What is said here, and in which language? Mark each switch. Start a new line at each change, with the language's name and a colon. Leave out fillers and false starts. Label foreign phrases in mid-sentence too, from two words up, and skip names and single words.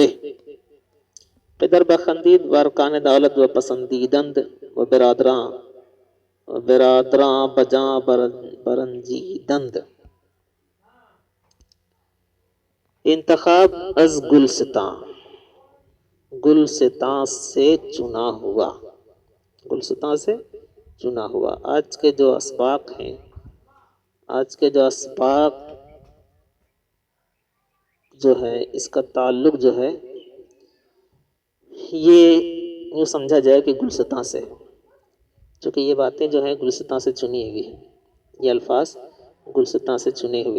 Persian: پدر بخندید و ارکان دولت و پسندیدند و برادراں بجاں برنجیدند۔ انتخاب از گلستاں،
Urdu: گلستاں سے چنا ہوا، گلستاں سے چنا ہوا۔ آج کے جو اسباق ہیں، آج کے جو اسباق جو ہے اس کا تعلق جو ہے یہ یوں سمجھا جائے کہ گلستاں سے، چونکہ یہ باتیں جو ہیں گلستاں سے چنی ہوئی ہیں، یہ الفاظ گلستاں سے چنے ہوئے۔